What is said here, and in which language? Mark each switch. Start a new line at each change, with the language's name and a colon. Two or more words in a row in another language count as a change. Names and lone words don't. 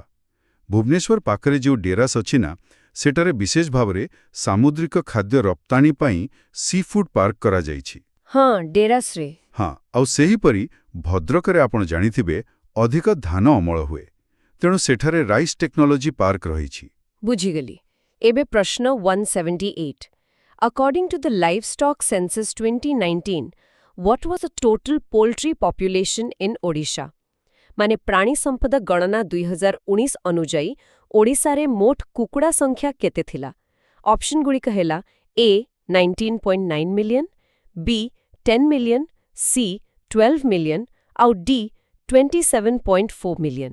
Odia: ଭୁବନେଶ୍ୱର ପାଖରେ ଯେଉଁ ଡେରାସ୍ ଅଛି ନା, ସେଠାରେ ବିଶେଷ ଭାବରେ ସାମୁଦ୍ରିକ ଖାଦ୍ୟ ରପ୍ତାନି ପାଇଁ
English: sea food park
Odia: କରାଯାଇଛି। ହଁ, ଡେରାସ୍ରେ। ହଁ, ଆଉ ସେହିପରି ଭଦ୍ରକରେ ଆପଣ ଜାଣିଥିବେ ଅଧିକ ଧାନ ଅମଳ ହୁଏ, ତେଣୁ ସେଠାରେ
English: rice technology park
Odia: ରହିଛି। ବୁଝିଗଲି। ଏବେ ପ୍ରଶ୍ନ 178.
English: According to the Livestock Census 2019, what was the total poultry population in Odisha?
Odia: ମାନେ ପ୍ରାଣୀ ସମ୍ପଦ ଗଣନା 2019 ଅନୁଯାୟୀ ଓଡ଼ିଶାରେ ମୋଟ କୁକୁଡ଼ା ସଂଖ୍ୟା କେତେ ଥିଲା? ଅପସନ୍ ଗୁଡ଼ିକ ହେଲା A 19.9 ମିଲିୟନ, B 10 ମିଲିୟନ, C 12 ମିଲିୟନ ଆଉ D 27.4 ମିଲିୟନ।